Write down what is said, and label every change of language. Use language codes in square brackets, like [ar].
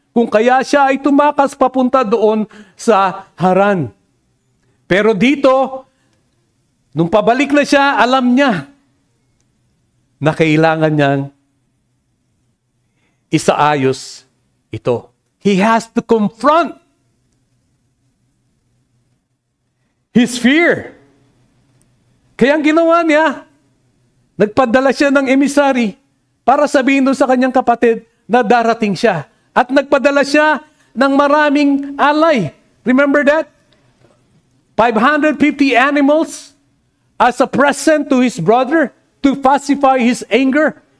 [tl] Kung kaya siya ay tumakas papunta doon sa Haran. Pero dito, nung pabalik na siya, alam niya na kailangan niyang isaayos ito. [en] He has to confront his fear. [tl] Kaya ang ginawa niya, nagpadala siya ng emissary para sabihin doon sa kanyang kapatid na darating siya. At nagpadala siya ng maraming alay. [en] Remember that? 550 animals as a present to his brother to pacify his anger.